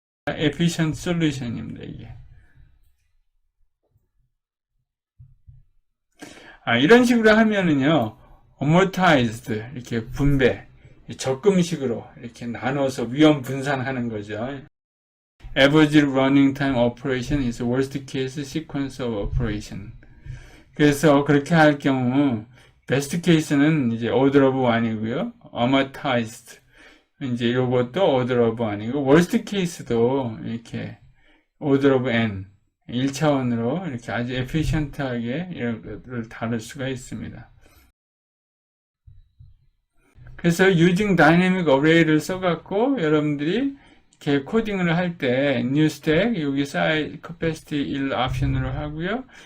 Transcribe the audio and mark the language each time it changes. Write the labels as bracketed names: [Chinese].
[English] efficient solution [Korean] 입니다, 이게. 이런 식으로 하면은요, amortized, 이렇게 분배, 적금식으로 이렇게 나눠서 위험 분산하는 거죠. [English] Average running time operation is worst case sequence of operation. [Korean] 그래서 그렇게 할 경우, best case는 이제 order of 1이고요. [English] amortized. [Korean] 이제 요것도 order of 1이고, worst case도 이렇게 order of n. 1차원으로 이렇게 아주 에피션트하게 이런 것들을 다룰 수가 있습니다. 그래서 [English] using dynamic array [Korean] 를 써갖고 여러분들이 이렇게 코딩을 할 때 new stack 여기 size capacity 1 옵션으로 하고요.